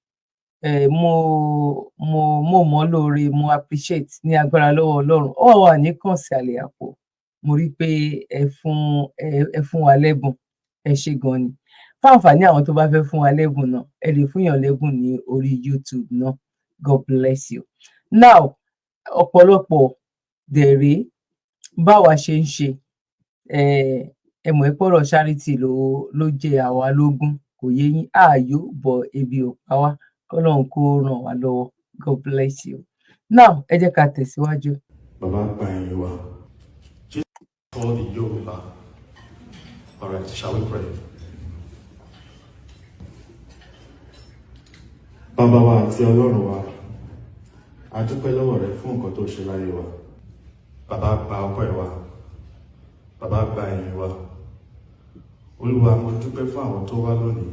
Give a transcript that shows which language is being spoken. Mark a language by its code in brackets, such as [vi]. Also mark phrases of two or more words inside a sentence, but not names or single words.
[yo] mo mọ̀ lóore, mo appreciate ní agbára lọ́wọ́ Ọlọ́run. ó wà ní kànsì àlè àpò, mo rí pé ẹ fún wa lẹ́bùn, ẹ ṣé gan ni. Fún àǹfààní àwọn tó bá fẹ́ fún wa lẹ́bùn náà, ẹ lè fúnyàn lẹ́bùn ní orí YouTube náà. [en] God bless you. Now, [yo] ọ̀pọ̀lọpọ̀ dẹ̀ rèé báwa ṣe ń ṣe, ẹ mọ̀ pé ọ̀rọ̀ charity ló jẹ àwa lógún, kò yé yín, ààyò bọ̀ ebi ò pa wá, k'Ọlọ́run kó ràn wá lọ́wọ́. [en] God bless you. Now, [yo] ẹ jẹ́ ká tẹ̀síwájú. Bàbá gba ẹ̀yìn wa. [en] Jesus called the Yoruba. All right, shall we pray? [yo] Bàbá wa àti Ọlọ́run wa, a dúpẹ́ lọ́wọ́ rẹ fún nǹkan tó ṣe láyé wa. Bàbá gba ọpẹ́ wa. Bàbá gba ẹ̀yìn wa. Olúwa, mo dúpẹ́ fún àwọn tó wá lónìí.